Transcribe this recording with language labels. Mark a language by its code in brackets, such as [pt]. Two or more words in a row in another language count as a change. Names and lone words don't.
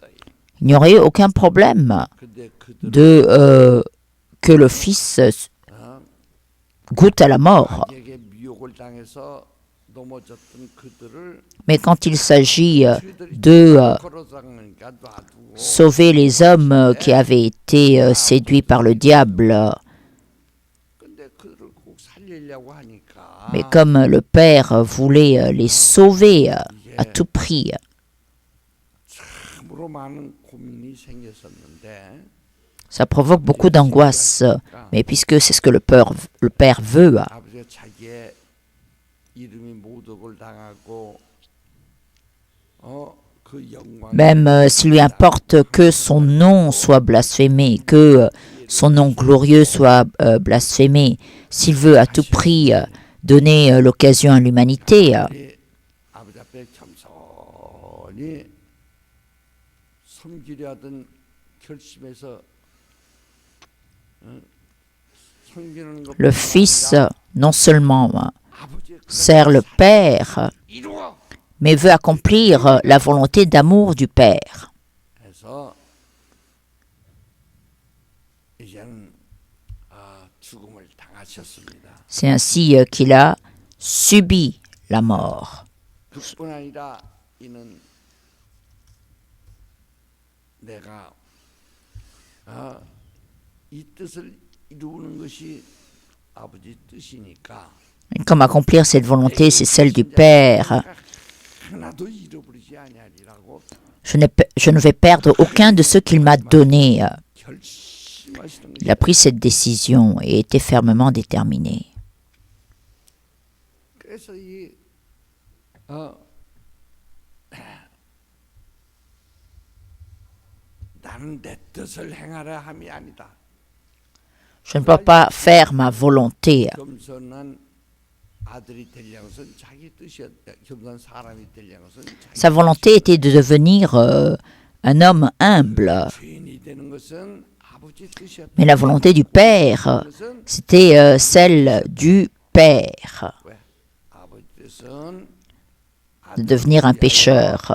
[fr] Il n'y aurait eu aucun problème 근데 de que le Fils goûte à la mort. [ko] 자기에게 미혹을 당해서 넘어졌던 그들을 [fr] Mais quand il s'agit de [ko] 걸어다니니까 놔두고 [fr] sauver les hommes qui avaient été séduits par le diable, [ko] 근데 그들을 꼭 살리려고 하니까 [fr] mais comme le Père voulait les sauver à tout prix, [ko] 참으로 많은 고민이 생겼었는데 [fr] ça provoque beaucoup d'angoisse. Mais puisque c'est ce que le Père veut, [ko] 아버지가 자기의 이름이 모독을 당하고 그 영광 [fr] même s'il lui importe que son nom soit blasphémé, que son nom glorieux soit blasphémé, s'il veut à tout prix donner l'occasion à l'humanité, [ko] 아버지 앞에 겸손히 섬기려 하던 결심에서 섬기는 것 [fr] le Fils non seulement 아버지의 sert le Père, 이루어 mais veut accomplir la volonté d'amour du Père. [ko] 해서 이제는 죽음을 당하셨습니다. [fr] C'est ainsi qu'il a subi la mort. [ko] 그뿐 아니라 이는 내가 이 뜻을 이루는 것이 아버지 뜻이니까 [fr] Et comme accomplir cette volonté, c'est celle du Père, [ko] 하나도 잃어버리지 아니하리라고 [fr] je ne vais perdre aucun de ceux qu'il m'a donnés. 결심하시는 Il a pris cette décision et était fermement déterminé. [ko] 그래서 나는 내 뜻을 행하라 함이 아니다. [fr] Je ne peux pas faire ma volonté. 겸손한 Sa volonté était de devenir un homme humble. Mais la volonté du Père, c'était celle du Père, de devenir un pécheur.